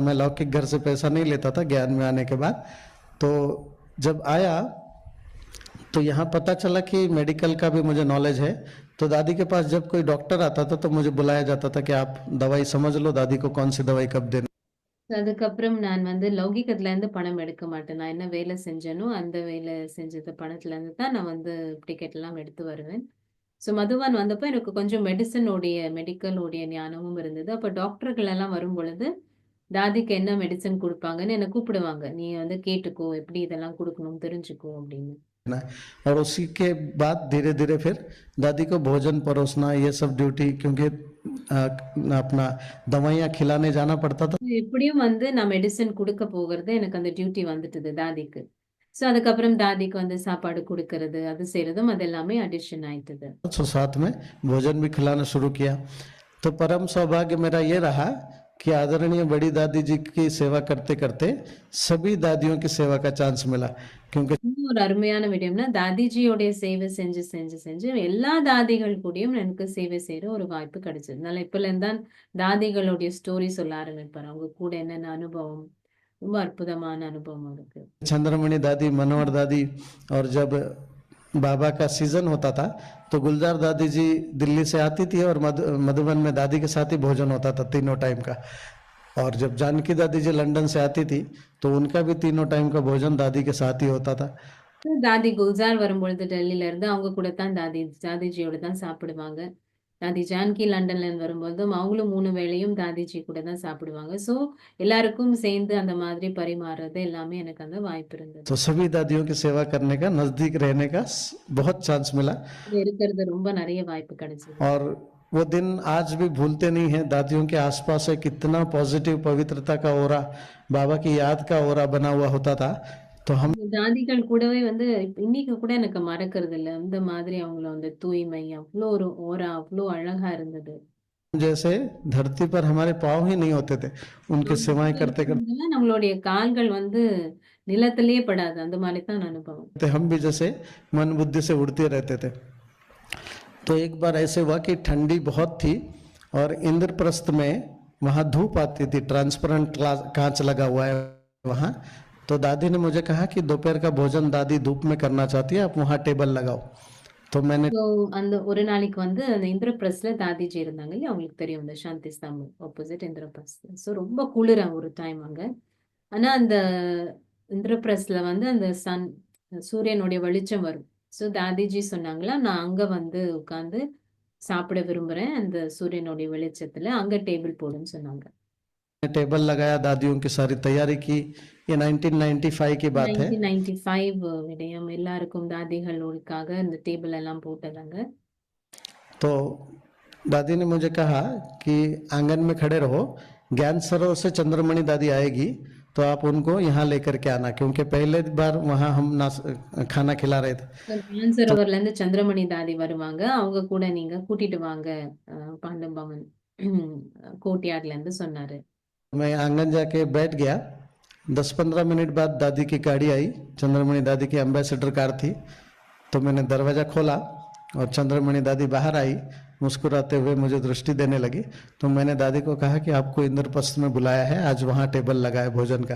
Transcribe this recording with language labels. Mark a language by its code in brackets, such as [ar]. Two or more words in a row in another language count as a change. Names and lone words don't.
[hi] मैं लौकिक घर से पैसा नहीं लेता था ज्ञान में आने के बाद। तो जब आया तो यहाँ पता चला कि मेडिकल का भी मुझे नॉलेज है। तो दादी के पास जब कोई डॉक्टर आता था तो मुझे बुलाया जाता था कि आप दवाई समझ लो, दादी को कौन सी दवाई कब देना। [ta] அதுக்கப்புறம் நான் வந்து லௌகிகத்துல இருந்து பணம் எடுக்க மாட்டேன். நான் என்ன வேலை செஞ்சேனோ, அந்த வேலை செஞ்சது பணத்துல இருந்து தான் நான் வந்து டிக்கெட் எல்லாம் எடுத்து வருவேன். ஸோ மதுபான் வந்தப்போ எனக்கு கொஞ்சம் மெடிக்கலுடைய ஞானமும் இருந்தது. அப்ப டாக்டர்கள் எல்லாம் வரும்பொழுது, தாதிக்கு என்ன மெடிசின் குடுப்பாங்கன்னு என்ன கூப்பிடுவாங்க. "நீ வந்து கேட்டுக்கோ, எப்படி இதெல்லாம் குடுக்கணும்னு தெரிஞ்சுக்கோ" அப்படின்னு. [hi] और उसी के बाद धीरे धीरे फिर दादी को भोजन परोसना ये सब ड्यूटी, क्योंकि अपना दवाइयाँ खिलाने जाना पड़ता था। [ta] எப்படியும் வந்து நான் மெடிசின் குடுக்க போகிறது எனக்கு அந்த டியூட்டி வந்துட்டுது தாதிக்கு. ஸோ அதுக்கப்புறம் தாதிக்கு வந்து சாப்பாடு குடுக்கறது, அது செய்றதும் அது எல்லாமே அடிஷன் ஆயிட்டுது. [hi] तो साथ में भोजन भी खिलाना शुरू किया। तो परम सौभाग्य मेरा ये रहा कि आदरणीय बड़ी दादी जी की सेवा करते करते सभी दादियों की सेवा का चांस मिला, क्योंकि [ta] இன்னும் ஒரு அருமையான விடயம்னா, தாதிஜியோடைய சேவை செஞ்சு எல்லா தாதிகள் கூடயும் எனக்கு சேவை செய்ற ஒரு வாய்ப்பு கிடைச்சது. அதனால இப்பலேருந்து தான் தாதிகளுடைய ஸ்டோரி சொல்ல ஆரம்பிப்பாரு. அவங்க கூட என்னென்ன அனுபவம், ரொம்ப அற்புதமான அனுபவம் இருக்கு. [hi] चंद्रमणि दादी, मनोहर दादी, और जब बाबा का सीजन होता था तो गुलजार दादी जी दिल्ली से आती थी और मधुबन में दादी के साथ ही भोजन होता था तीनों टाइम का। और जब जानकी दादी जी लंदन से आती थी तो उनका भी तीनों टाइम का भोजन दादी के साथ ही होता था। [ta] தாதி குல்ஜார் வரும்பொழுது டெல்லியில இருந்து அவங்க கூட தான் தாதிஜியோட தான் சாப்பிடுவாங்க. தாதி ஜான்கி லண்டன்ல இருந்து வரும்போதும் அவங்களும் 3 வேளையும் தாதிஜி கூட தான் சாப்பிடுவாங்க. ஸோ எல்லாருக்கும் சேர்ந்து அந்த மாதிரி பரிமாறுறது எல்லாமே எனக்கு அந்த வாய்ப்பு இருந்தது. [hi] तो सभी दादियों की सेवा करने का, नजदीक रहने का बहुत चांस मिला [ta] இதுல இருக்கிறது ரொம்ப நிறைய வாய்ப்பு கிடைச்சது. [hi] और वो दिन आज भी भूलते नहीं हैं। दादियों के आसपास एक इतना पॉजिटिव पवित्रता का ओरा, बाबा की याद का ओरा बना हुआ होता था। तो हम [ta] இந்த தாதிகள் கூடவே வந்து இன்னைக்கு கூட எனக்கு மறக்கிறது இல்ல. அந்த மாதிரி அவங்கள அந்த தூய்மை, அவ்ளோ ஒரு ஓரா, அவ்ளோ அழகா இருந்தது. [hi] जैसे धरती पर हमारे पाँव ही नहीं होते थे, उनकी सेवाएं करते करते [ta] நம்மளுடைய கால்கள் வந்து நிலத்திலேயே படாது. அந்த மாதிரி தான் அனுபவம். [hi] हम भी जैसे मन बुद्धि से उड़ते रहते थे। तो एक बार ऐसे हुआ कि ठंडी बहुत थी और इंद्रप्रस्थ में वहाँ धूप आती थी, ट्रांसपेरेंट कांच लगा हुआ है वहाँ। तो दादी ने मुझे कहा कि दोपहर का भोजन दादी धूप में करना चाहती है, आप वहाँ टेबल लगाओ। तो मैंने [ta] ஸோ அந்த ஒரு நாளைக்கு வந்து அந்த இந்திரபிரஸ்ல தாதிஜி இருந்தாங்க இல்லையா, அவங்களுக்கு தெரியும் இந்த சாந்தி ஸ்தம்பம் ஆப்போசிட் இந்திரபிரஸ்த். ஸோ ரொம்ப குளிர ஒரு டைம் அங்க. ஆனா அந்த இந்திரபிரஸ்ல வந்து அந்த சூரியனுடைய வெளிச்சம் வரும். ஸோ தாதிஜி சொன்னாங்களா, நான் அங்க வந்து உட்கார்ந்து சாப்பிட விரும்புறேன் அந்த சூரியனுடைய வெளிச்சத்துல, அங்க டேபிள் போடுன்னு சொன்னாங்க. [hi] टेबल लगाया, दादियों की सारी तैयारी की। ये 1995 की बात है। [ta] 1995 விடயம். எல்லாருக்கும் தாதிகளுக்காக இந்த டேபிள் எல்லாம் போட்டதாங்க. [hi] तो दादी ने मुझे कहा कि आंगन में खड़े रहो, ज्ञान सरोवर से चंद्रमणि दादी आएगी तो आप उनको यहाँ लेकर के आना, क्योंकि पहले बार वहाँ हम खाना खिला रहे थे। [ta] சரோவர்ல இருந்து சந்திரமணி தாதி வருவாங்க, அவங்க கூட நீங்க கூட்டிட்டு வாங்க பாண்டவ பவன் கோர்ட்யார்ட்ல இருந்து சொன்னாரு. [hi] मैं आंगन जाके बैठ गया। 10-15 मिनट बाद दादी की गाड़ी आई। चंद्रमणि दादी की एम्बेसडर कार थी। तो मैंने दरवाज़ा खोला और चंद्रमणि दादी बाहर आई, मुस्कुराते हुए मुझे दृष्टि देने लगी। तो मैंने दादी को कहा कि आपको इंद्रप्रस्थ में बुलाया है, आज वहाँ टेबल लगा है भोजन का।